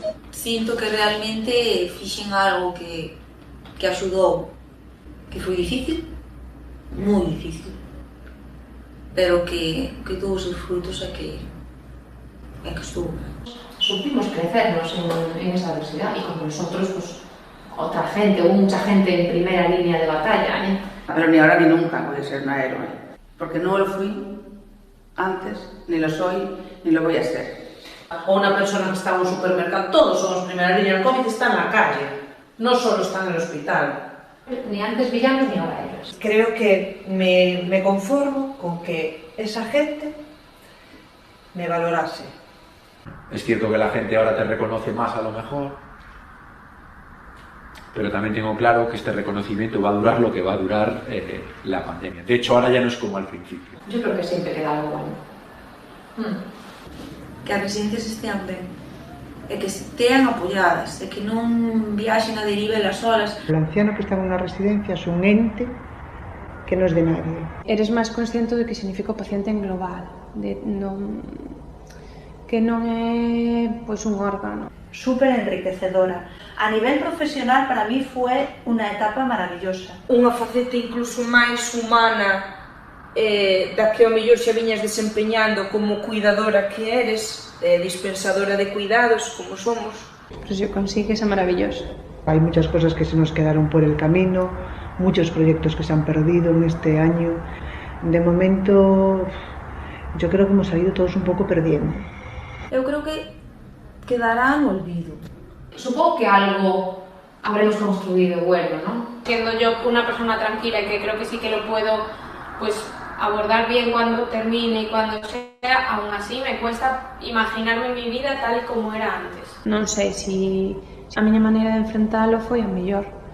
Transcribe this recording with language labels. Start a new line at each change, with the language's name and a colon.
Galician: Sinto que realmente fixen algo que axudou, que foi difícil, moi difícil, pero que tuvo os seus frutos e que estuvo.
Spanish: Supimos crecernos en esa adversidad y con nosotros, pues, otra gente, hubo mucha gente en primera línea de batalla, ¿eh? Pero ni ahora ni nunca voy a ser una héroe, porque no lo fui antes, ni lo soy, ni lo voy a ser. O una persona que está en un supermercado, todos somos primera línea, el COVID está en la calle, no solo está en el hospital. Ni antes villanos ni ahora héroes. Creo que me conformo con que esa gente me valorase. Es cierto que la gente ahora te reconoce más a lo mejor, pero también tengo claro que este reconocimiento va a durar lo que va a durar la pandemia. De hecho, ahora ya no es como al principio. Yo creo que siempre queda algo bueno.
Galician: Que as residencias estean ben, e que estean apoyadas, e que non viaxen a deriva elas solas.
Spanish: El anciano que está en una residencia es un ente que no es de nadie.
Galician: Eres máis consciente de que significa o paciente en global, que non é pois un órgano. Súper enriquecedora.
Spanish: A nivel profesional, para mí fue una etapa maravillosa.
Galician: Unha faceta incluso máis humana da que ao mellor xa viñas desempeñando como cuidadora que eres, dispensadora de cuidados, como somos.
Spanish: Pero si consigues é maravilloso. Hay muchas cosas que se nos quedaron por el camino, muchos proyectos que se han perdido en este año. De momento, yo creo que hemos salido todos un poco perdiendo.
Galician: Eu creo que quedará en olvido.
Spanish: Supongo que algo habremos construido bueno, ¿no? Siendo yo una persona tranquila y que creo que sí que lo puedo, pues, abordar bien cuando termine y cuando sea, aún así me cuesta imaginarme mi vida tal y como era antes.
Galician: Non sei se a miña maneira de enfrentalo foi a mellor.